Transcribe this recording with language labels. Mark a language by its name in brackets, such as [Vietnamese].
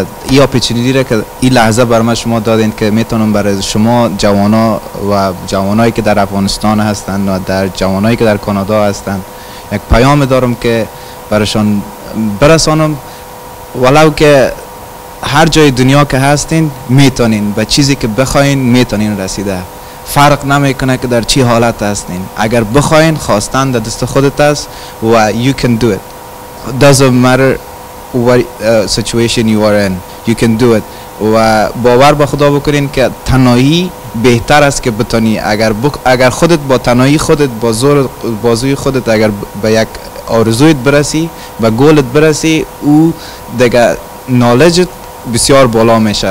[Persian] این اپورتونیتی را که این لحظه برای شما دادین که میتونم برای شما جوانا و جوانایی که در افغانستان هستند و در جوانایی که در کانادا هستند یک پیام دارم که برایشان برسانم، ولو که هر جای دنیا که هستین میتونین به چیزی که بخواین میتونین رسیده. فرق نمیکنه که در چی حالت هستین، اگر بخواین خواستن در دست خودت است و [English] you can do it. Doesn't matter what situation you are in, you can do it. [Persian] و باور به خدا بکنین که تنهایی بهتر است که بتونی. اگر خودت با تنهایی خودت با زور بازوی خودت اگر به یک آرزویت برسی، به گولت برسی، او دیگه نالجت بسیار بالا میشه.